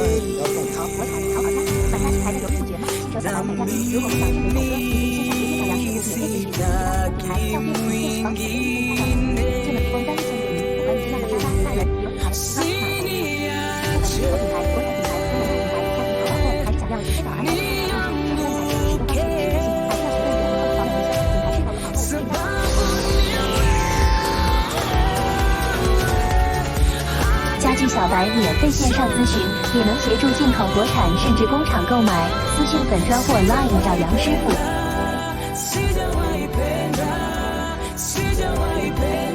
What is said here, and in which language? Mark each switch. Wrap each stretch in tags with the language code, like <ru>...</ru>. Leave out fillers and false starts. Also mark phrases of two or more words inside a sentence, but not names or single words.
<sw>Sitaki mwingine, usiniache nianguke, sababu</sw> <zh>家具小白免费线上咨询，也能协助进口国产甚至工厂购买。私信粉专或 Line 找杨师傅。</zh> <sw>sijawahi penda</sw>